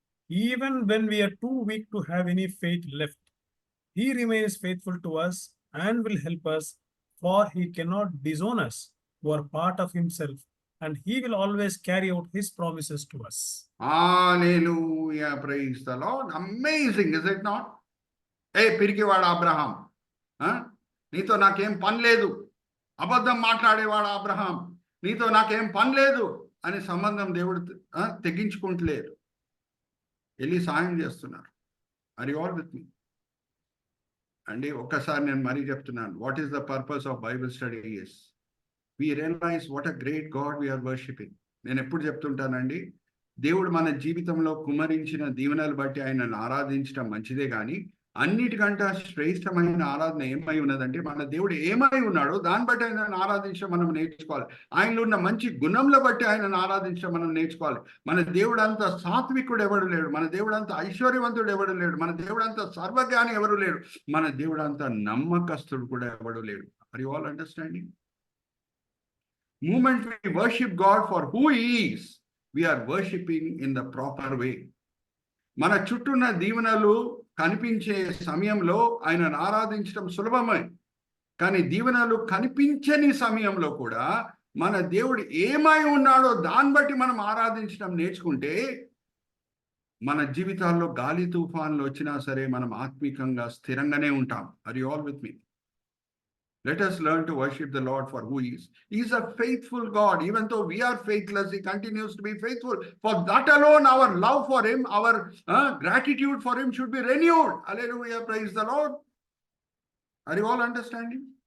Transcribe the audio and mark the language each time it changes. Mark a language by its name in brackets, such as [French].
[English] Even when we are too weak to have any faith left, he remains faithful to us and will help us, for he cannot disown us who are part of himself, and he will always carry out his promises to us. Hallelujah, praise the Lord. Amazing, is it not? [Telugu] Hey, పిరికివాడు Abraham, నీతో నాకేం పని లేదు. అబద్ధం మాట్లాడేవాడు Abraham, నీతో నాకేం పని లేదు అని సంబంధం దేవుడు తెగించుకుంటలేరు. వెళ్ళి సాయం చేస్తున్నారు. [English] Are you all with me అండి? [Telugu] ఒక్కసారి నేను మరీ చెప్తున్నాను, [English] What is the purpose of Bible study is we realize what a great God we are worshiping. [Telugu] నేను ఎప్పుడు చెప్తుంటానండి, దేవుడు మన జీవితంలో కుమరించిన దీవెనలు బట్టి ఆయనను ఆరాధించడం మంచిదే, కానీ అన్నిటికంటే శ్రేష్టమైన ఆరాధన ఏమై ఉన్నదంటే, మన దేవుడు ఏమై ఉన్నాడో దాన్ని బట్టి ఆయనను ఆరాధించడం మనం నేర్చుకోవాలి. ఆయనలో ఉన్న మంచి గుణంలో బట్టి ఆయనను ఆరాధించడం మనం నేర్చుకోవాలి. మన దేవుడు అంత సాత్వికుడు ఎవడు లేడు, మన దేవుడు అంత ఐశ్వర్యవంతుడు ఎవడు లేడు, మన దేవుడు అంత సర్వజ్ఞాని ఎవరు లేడు, మన దేవుడు అంత నమ్మకస్తుడు కూడా ఎవడు లేడు. [English] Are you all understanding? Moment we worship God for who He is, we are worshiping in the proper way. [Telugu] మన చుట్టూన్న దీవెనలు కనిపించే సమయంలో ఆయనను ఆరాధించడం సులభమే. కానీ దీవెనలు కనిపించని సమయంలో కూడా మన దేవుడు ఏమై ఉన్నాడో దాన్ని బట్టి మనం ఆరాధించడం నేర్చుకుంటే మన జీవితాల్లో గాలి తుఫాన్లు వచ్చినా సరే మనం ఆత్మీకంగా స్థిరంగానే ఉంటాం. [English] Are you all with me? Let us learn to worship the Lord for who He is. He is a faithful God. Even though we are faithless, He continues to be faithful. For that alone, our love for Him, our gratitude for Him should be renewed. Hallelujah. Praise the Lord. Are you all understanding?